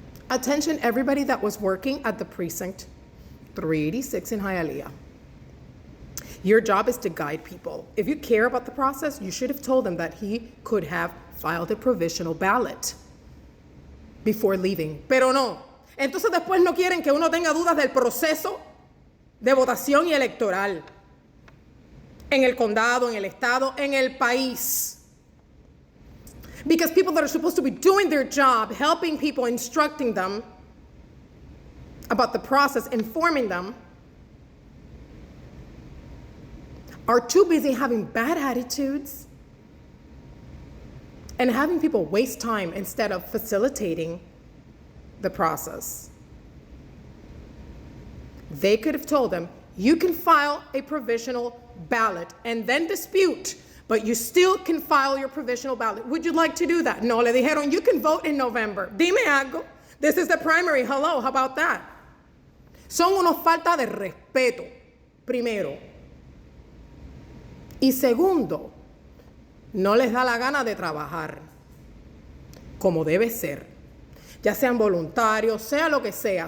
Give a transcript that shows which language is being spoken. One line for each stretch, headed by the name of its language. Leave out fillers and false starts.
English: Attention, everybody that was working at the precinct 386 in Hialeah. Your job is to guide people. If you care about the process, you should have told them that he could have filed a provisional ballot before leaving.
Spanish: Pero no. Entonces después no quieren que uno tenga dudas del proceso de votación y electoral en el condado, en el estado, en el país.
English: Because people that are supposed to be doing their job, helping people, instructing them about the process, informing them, are too busy having bad attitudes and having people waste time instead of facilitating the process. They could have told them, you can file a provisional ballot and then dispute, but you still can file your provisional ballot. Would you like to do that?
Spanish: No, le dijeron,
English: you can vote in November.
Spanish: Dime algo.
English: This is the primary. Hello, how about that?
Spanish: Son unos falta de respeto, primero. Y segundo, no les da la gana de trabajar como debe ser, ya sean voluntarios, sea lo que sea.